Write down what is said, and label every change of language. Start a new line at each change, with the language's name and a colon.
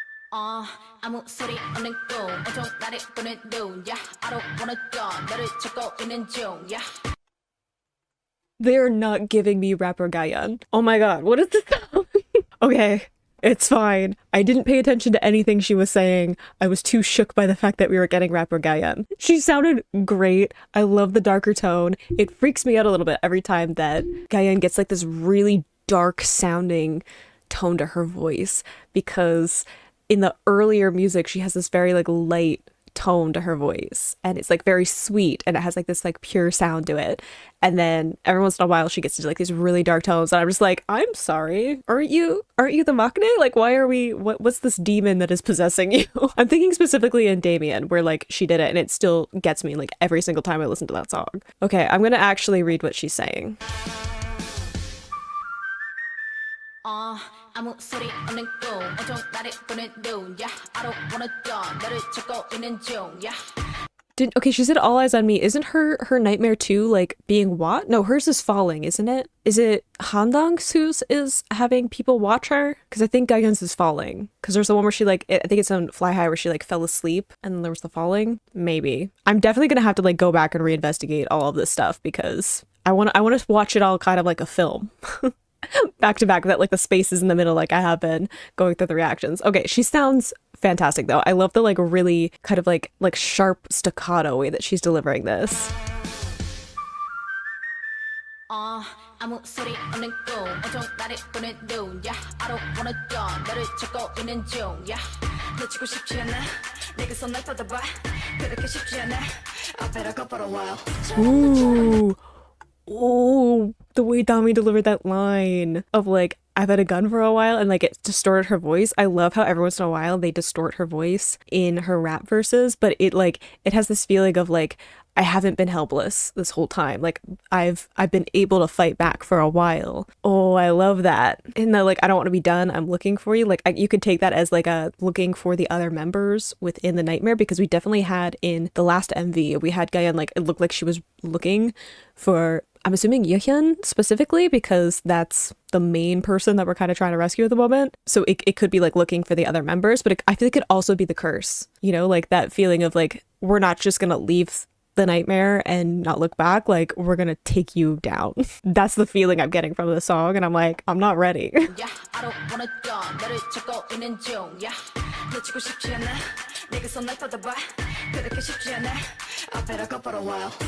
Korean: 아무 소리 없는 꿈 온통 나를 보는 눈
English: yeah I don't wanna go
Korean: 너를 찾고 있는 중 yeah.
English: They're not giving me rapper Gayan. Oh my god, what is this song? Okay, it's fine. I didn't pay attention to anything she was saying. I was too shook by the fact that we were getting rapper Gayan. She sounded great. I love the darker tone. It freaks me out a little bit every time that Gayan gets like this really dark sounding tone to her voice, because in the earlier music, she has this very like light tone to her voice and it's like very sweet and it has like this like pure sound to it. And then every once in a while she gets into like these really dark tones and I'm just like, I'm sorry, aren't you the Maknae? Like, why are we, what's this demon that is possessing you? I'm thinking specifically in Damien where like she did it and it still gets me like every single time I listen to that song. Okay, I'm gonna actually read what she's saying.
Korean: 아무 소리 없는 꿈 온통 나를 보는 눈
English: yeah I don't wanna go
Korean: 너를 찾고 있는 중 yeah.
English: Okay, she said all eyes on me. Isn't her nightmare too like being what? No, hers is falling, isn't it? Is it Handang's who's is having people watch her? Because I think Gagan's is falling. Because there's the one where she like, I think it's on Fly High where she like fell asleep and then there was the falling. Maybe. I'm definitely gonna have to like go back and reinvestigate all of this stuff because I want to watch it all kind of like a film. back to back, that like the spaces in the middle, like I have been going through the reactions. Okay, she sounds fantastic though. I love the like really kind of like sharp staccato way that she's delivering this.
Korean: 아무 소리 없는 꿈 온통 나를 보는 눈
English: yeah I don't wanna dawn
Korean: 너를 찾고 있는 중 yeah 놓치고 싶지 않아 내게 손을 뻗어봐 그렇게 쉽지 않아
English: I better go for a while. Ooh. Oh, the way Dami delivered that line of like, I've had a gun for a while and like it distorted her voice. I love how every once in a while they distort her voice in her rap verses, but it like, it has this feeling of like, I haven't been helpless this whole time. Like I've been able to fight back for a while. Oh, I love that. And the like, I don't want to be done. I'm looking for you. Like you could take that as like a looking for the other members within the nightmare, because we definitely had in the last MV, we had Gayeon like, it looked like she was looking for, I'm assuming Yehyun specifically, because that's the main person that we're kind of trying to rescue at the moment. So it could be like looking for the other members, but I feel like it could also be the curse, you know, like that feeling of like, we're not just going to leave the nightmare and not look back, like we're gonna take you down. That's the feeling I'm getting from the song, and I'm like, I'm not ready. Yeah, I don't wanna dawn
Korean: 너를 찾고 있는 중 yeah 놓치고 싶지 않아 내게 손을 뻗어봐 그렇게 쉽지 않아
English: I better go for a while.